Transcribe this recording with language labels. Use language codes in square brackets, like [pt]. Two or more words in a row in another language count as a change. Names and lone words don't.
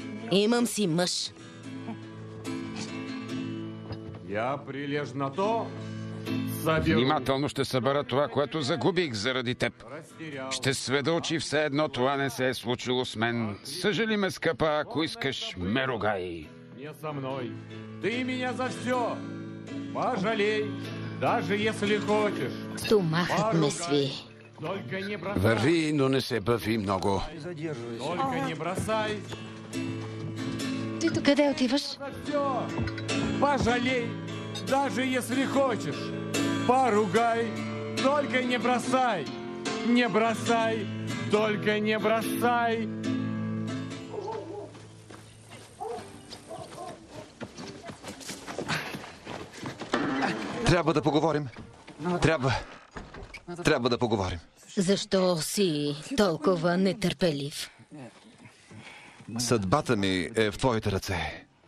[bg] Имам си мъж. [ru] Я прилежу на то, заберу. [bg] Внимателно ще събера това, което загубих заради теб. Ще сведа очи, все едно това не се е случило с мен. Съжали ме, скъпа, ако искаш, ме ругай. [ru] Не со мной. Ты меня за все. Пожалей, даже если хочешь. [bg] Стомахът ме сви. [ru] Только не бросай. [bg] Върви, но не се бави много. [ru] Только не бросай. [bg] Къде отиваш? [ru] Все. Пожалей, даже если хочешь. Поругай, только не бросай. Не бросай, только не бросай. [bg] Трябва да поговорим. Трябва да поговорим. Защо си толкова нетърпелив? Съдбата ми е в твоите ръце.